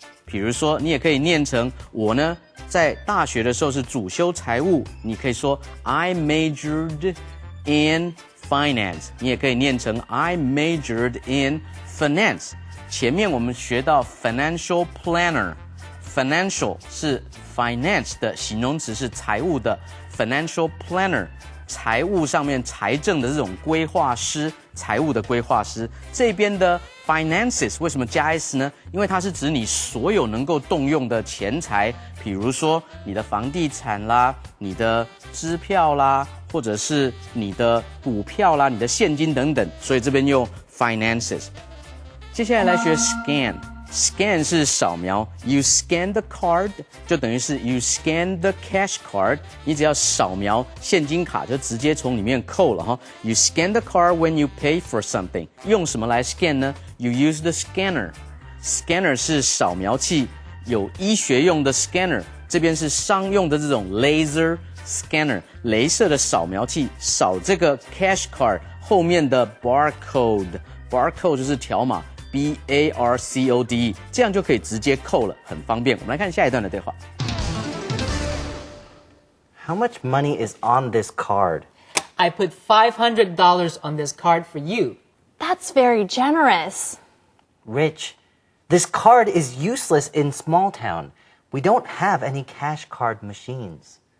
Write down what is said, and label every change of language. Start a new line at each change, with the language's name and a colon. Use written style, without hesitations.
Chinese: 比如说，你也可以念成我呢，在大学的时候是主修财务，你可以说
English: I majored in finance，
Chinese: 你也可以念成
English: I majored in finance。
Chinese: 前面我们学到 financial planner，financial 是 finance 的形容词，是财务的 financial planner， 财务上面财政的这种规划师，财务的规划师。这边的 finances 为什么加 s 呢？因为它是指你所有能够动用的钱财，比如说你的房地产啦，你的支票啦，或者是你的股票啦，你的现金等等，所以这边用 finances。接下来来学 scan。Scan 是扫描 ，
English: You scan the card
Chinese: 就等于是
English: You scan the cash card，
Chinese: 你只要扫描现金卡就直接从里面扣了哈。
English: You scan the card when you pay for something，
Chinese: 用什么来 scan 呢 ？
English: You use the scanner。
Chinese: Scanner 是扫描器，有医学用的 scanner， 这边是商用的这种 laser scanner， 雷射的扫描器，扫这个 cash card 后面的 barcode 就是条码。 barcode， 这样就可以直接扣了，很方便。我们来看下一段的对话。
English: How much money is on this card? I put $500 on this card for you. That's very generous. Rich, this card is useless in small town. We don't have any cash card machines.